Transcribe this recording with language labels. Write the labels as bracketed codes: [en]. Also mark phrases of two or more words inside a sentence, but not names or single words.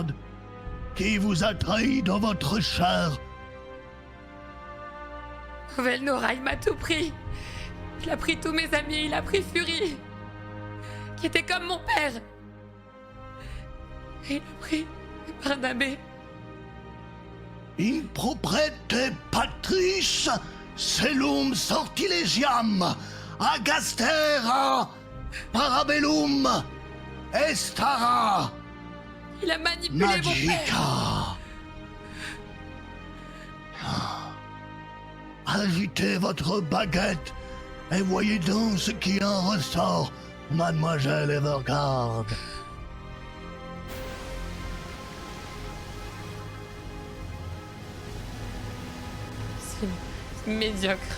[fr] Qui vous a trahi dans votre chair? Nouvelle Nora, il m'a tout pris. Il a pris tous mes amis, il a pris Fury, qui était comme mon père. Et il a pris Barnabé. In proprete patris celum sortilesiam agastera parabellum estara. Il a manipulé mon père. Agitez votre baguette et voyez donc ce qui en ressort, mademoiselle Evergard. C'est médiocre.